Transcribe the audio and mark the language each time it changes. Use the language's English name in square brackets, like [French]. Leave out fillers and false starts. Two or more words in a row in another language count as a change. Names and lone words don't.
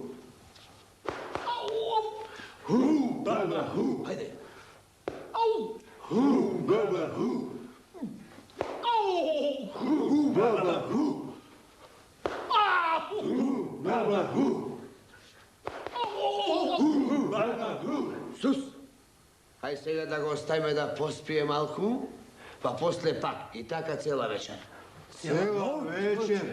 [Macedonian] Baba hu. Ajde. Baba hu. Baba hu. Baba hu. Sus. Aj сега да го оставиме да поспие малку, па после пак. И така цела вечер. Цела вечер?